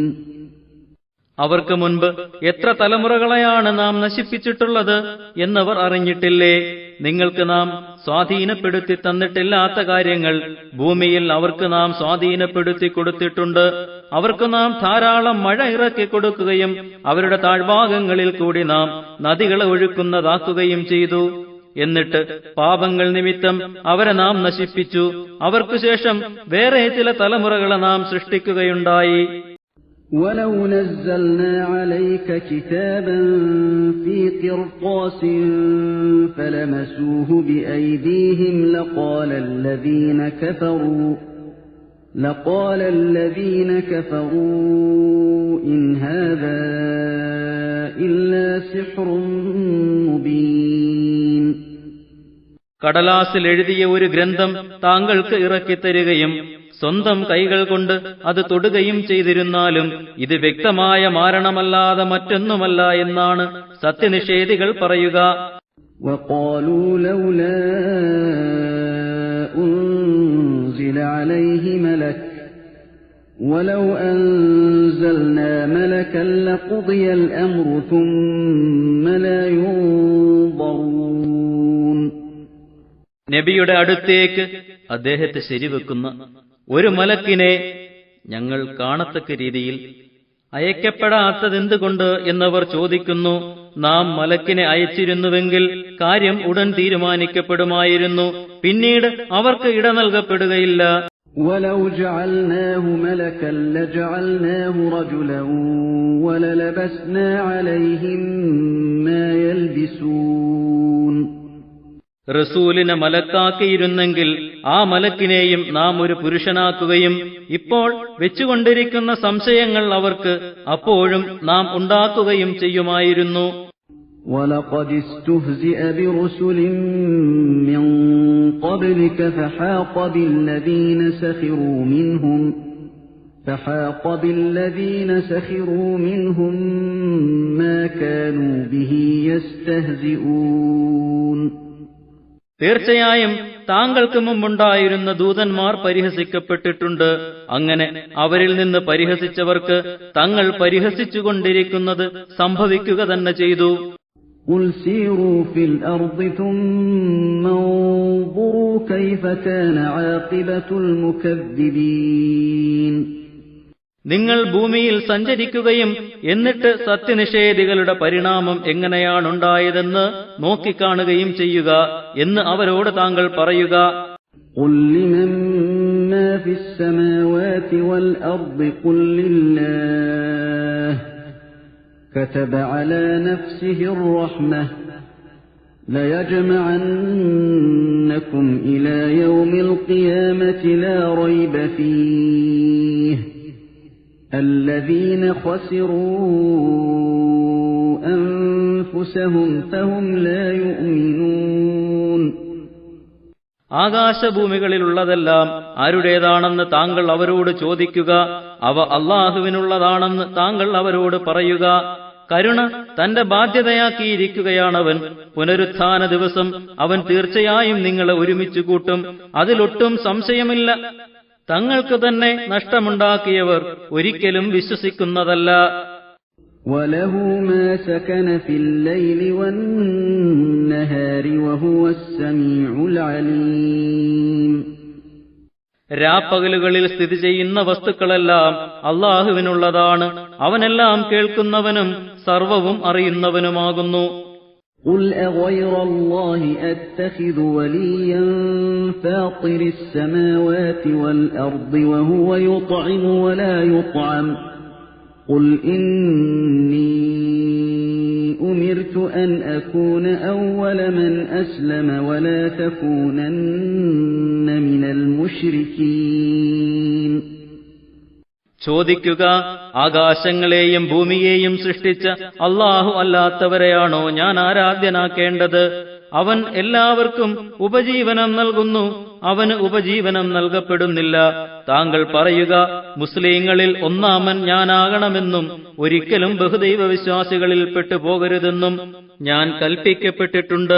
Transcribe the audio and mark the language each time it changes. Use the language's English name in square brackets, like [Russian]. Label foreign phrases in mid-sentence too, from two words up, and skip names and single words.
[Malayalam] അവർക്ക് മുൻപ് എത്ര തലമുറകളെയാണ് നാം നശിപ്പിച്ചിട്ടുള്ളത് എന്നവർ അറിഞ്ഞിട്ടില്ലേ? നിങ്ങൾക്ക് നാം സ്വാധീനപ്പെടുത്തി തന്നിട്ടില്ലാത്ത കാര്യങ്ങൾ ഭൂമിയിൽ അവർക്ക് നാം സ്വാധീനപ്പെടുത്തി കൊടുത്തിട്ടുണ്ട്. അവർക്ക് നാം ധാരാളം മഴ ഇറക്കി കൊടുക്കുകയും അവരുടെ താഴ്ഭാഗങ്ങളിൽ കൂടി നാം നദികളെ ഒഴുക്കുന്നതാക്കുകയും ചെയ്തു. എന്നിട്ട് പാപങ്ങൾ നിമിത്തം അവരെ നാം നശിപ്പിച്ചു. അവർക്കു ശേഷം വേറെ ചില തലമുറകളെ നാം സൃഷ്ടിക്കുകയുണ്ടായി. [Arabic] وَلَوْ نَزَّلْنَا عَلَيْكَ كِتَابًا فِي قِرْطَاسٍ فَلَمَسُوهُ بِأَيْدِيهِمْ لَقَالَ الَّذِينَ كَفَرُوا إِنْ هَذَا إِلَّا سِحْرٌ مُبِينٌ. [Malayalam] കടലാസിൽ എഴുതിയ ഒരു ഗ്രന്ഥം താങ്കൾക്ക് ഇറക്കിത്തരികയും സ്വന്തം കൈകൾ കൊണ്ട് അത് തൊടുകയും ചെയ്തിരുന്നാലും ഇത് വ്യക്തമായ മാരണമല്ലാതെ മറ്റൊന്നുമല്ല എന്നാണ് സത്യനിഷേധികൾ പറയുക. [Arabic] وَقَالُوا لَوْلَا أُنْزِلَ عَلَيْهِ مَلَكٌ وَلَوْ أَنزَلْنَا مَلَكًا لَقُضِيَ الْأَمْرُ ثُمَّ لَا يُنظَرُونَ. [Malayalam] നബിയുടെ അടുത്തേക്ക് അദ്ദേഹത്തെ ശരിവെക്കുന്ന ഒരു മലക്കിനെ ഞങ്ങൾ കാണത്തക്ക രീതിയിൽ അയക്കപ്പെടാത്തതെന്തുകൊണ്ട് എന്നവർ ചോദിക്കുന്നു. നാം മലക്കിനെ അയച്ചിരുന്നുവെങ്കിൽ കാര്യം ഉടൻ തീരുമാനിക്കപ്പെടുമായിരുന്നു. പിന്നീട് അവർക്ക് ഇട നൽകപ്പെടുകയില്ല. [Arabic] وَلَوْ جَعَلْنَاهُ مَلَكًا لَجَعَلْنَاهُ رَجُلًا وَلَلَبَسْنَا عَلَيْهِمْ مَا يَلْبِسُونَ. [Malayalam] റസൂലിനെ മലക്കാക്കിയിരുന്നെങ്കിൽ ആ മലക്കിനെയും നാം ഒരു പുരുഷനാക്കുകയും ഇപ്പോൾ വെച്ചുകൊണ്ടിരിക്കുന്ന സംശയങ്ങൾ അവർക്ക് അപ്പോഴും നാം ഉണ്ടാക്കുകയും ചെയ്യുമായിരുന്നു. [Arabic] وَلَقَدِ اسْتُهْزِئَ بِرُسُلٍ مِّن قَبْلِكَ فَحَاقَ بِالَّذِينَ سَخِرُوا مِنْهُم مَّا كَانُوا بِهِ يَسْتَهْزِئُونَ. [Malayalam] തീർച്ചയായും താങ്കൾക്ക് മുമ്പുണ്ടായിരുന്ന ദൂതന്മാർ പരിഹസിക്കപ്പെട്ടിട്ടുണ്ട്. അങ്ങനെ അവരിൽ നിന്ന് പരിഹസിച്ചവർക്ക് തങ്ങൾ പരിഹസിച്ചുകൊണ്ടിരിക്കുന്നത് സംഭവിക്കുക തന്നെ ചെയ്തു. [Arabic] قُلْ سِيرُوا فِي الْأَرْضِ ثُمَّ انظُرُوا كَيْفَ كَانَ عَاقِبَةُ الْمُكَذِّبِينَ. [Malayalam] നിങ്ങൾ ഭൂമിയിൽ സഞ്ചരിക്കുകയും എന്നിട്ട് സത്യനിഷേധികളുടെ പരിണാമം എങ്ങനെയാണുണ്ടായതെന്ന് നോക്കിക്കാണുകയും ചെയ്യുക എന്ന് അവരോട് താങ്കൾ പറയുക. [Arabic] قُلْ لِمَن مَّا فِي السَّمَاوَاتِ وَالْأَرْضِ قُل لِّلَّهِ كَتَبَ عَلَى نَفْسِهِ الرَّحْمَةَ لَيَجْمَعَنَّكُمْ إِلَى يَوْمِ الْقِيَامَةِ لَا رَيْبَ فِيهِ الَّذِينَ خَسِرُوا أَنفُسَهُمْ فَهُمْ لَا يُؤْمِنُونَ. [Malayalam] ആകാശഭൂമികളിലുള്ളതെല്ലാം ആരുടേതാണെന്ന് താങ്കൾ അവരോട് ചോദിക്കുക. അവ അല്ലാഹുവിനുള്ളതാണെന്ന് താങ്കൾ അവരോട് പറയുക. കരുണ തന്റെ ബാധ്യതയാക്കിയിരിക്കുകയാണവൻ. പുനരുത്ഥാന ദിവസം അവൻ തീർച്ചയായും നിങ്ങളെ ഒരുമിച്ച് കൂട്ടും. അതിലൊട്ടും സംശയമില്ല. തങ്ങൾക്ക് തന്നെ നഷ്ടമുണ്ടാക്കിയവർ ഒരിക്കലും വിശ്വസിക്കുന്നതല്ല. [Arabic] وَلَهُ مَا سَكَنَ فِي اللَّيْلِ وَالنَّهَارِ وَهُوَ السَّمِيعُ الْعَلِيمُ. [Malayalam] രാപ്പകലുകളിൽ സ്ഥിതി ചെയ്യുന്ന വസ്തുക്കളെല്ലാം അല്ലാഹുവിനുള്ളതാണ്. അവനെല്ലാം കേൾക്കുന്നവനും സർവവും അറിയുന്നവനുമാകുന്നു. [Arabic] قُلْ أَغَيْرَ اللَّهِ أَتَّخِذُ وَلِيًّا فَاطِرِ السَّمَاوَاتِ وَالْأَرْضِ وَهُوَ يُطْعِمُ وَلَا يُطْعَمُ قُلْ إِنِّي أُمِرْتُ أَنْ أَكُونَ أَوَّلَ مَنْ أَسْلَمَ وَلَا تَكُونَنَّ مِنَ الْمُشْرِكِينَ. [Malayalam] ചോദിക്കുക, ആകാശങ്ങളെയും ഭൂമിയെയും സൃഷ്ടിച്ച അല്ലാഹു അല്ലാത്തവരെയാണോ ഞാൻ ആരാധ്യനാക്കേണ്ടത്? അവൻ എല്ലാവർക്കും ഉപജീവനം നൽകുന്നു. അവന് ഉപജീവനം നൽകപ്പെടുന്നില്ല. താങ്കൾ പറയുക, മുസ്ലിങ്ങളിൽ ഒന്നാമൻ ഞാനാകണമെന്നും ഒരിക്കലും ബഹുദൈവ വിശ്വാസികളിൽ പെട്ടുപോകരുതെന്നും ഞാൻ കൽപ്പിക്കപ്പെട്ടിട്ടുണ്ട്.